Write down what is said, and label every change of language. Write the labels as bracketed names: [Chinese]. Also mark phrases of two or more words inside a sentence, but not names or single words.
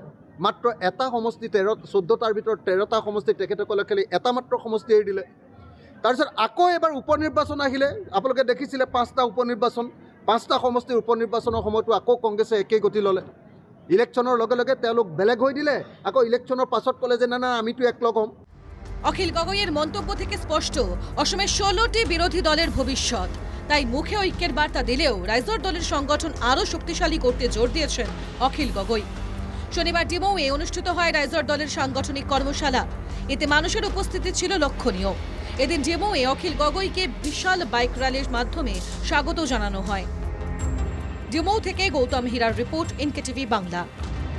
[Assamese] মাত্ৰ এটা সমষ্টি 14টাৰ ভিতৰত 13টা সমষ্টি তেখেতসকলে খেলি এটা মাত্ৰ সমষ্টি এৰি দিলে। তাৰপিছত আকৌ এবাৰ উপ নিৰ্বাচন আহিলে, আপোনালোকে দেখিছিলে 5টা উপ নিৰ্বাচন, 5টা সমষ্টিৰ উপ নিৰ্বাচনৰ সময়তো আকৌ কংগ্ৰেছে একেই গতি ল'লে। ইলেকশ্যনৰ লগে লগে তেওঁলোক বেলেগ হৈ দিলে, আকৌ ইলেকশ্যনৰ পাছত ক'লে যে না আমিতো একলগ হ'ম। [Bangla] অখিল গগৈয়ের মন্তব্য থেকে স্পষ্ট, অসমের 16টি বিরোধী দলের ভবিষ্যৎ। তাই মুখে ঐক্যের বার্তা দিলেও রাইজর দলের সংগঠন আরও শক্তিশালী করতে জোর দিয়েছেন অখিল গগৈ। শনিবার ডিমৌয়ে অনুষ্ঠিত হয় রাইজর দলের সাংগঠনিক কর্মশালা। এতে মানুষের উপস্থিতি ছিল লক্ষণীয়। এদিন ডিমৌয়ে অখিল গগৈকে বিশাল বাইক র্যালির মাধ্যমে স্বাগত জানানো হয়। ডিমৌ থেকে গৌতম হীরার রিপোর্ট, NKTV বাংলা।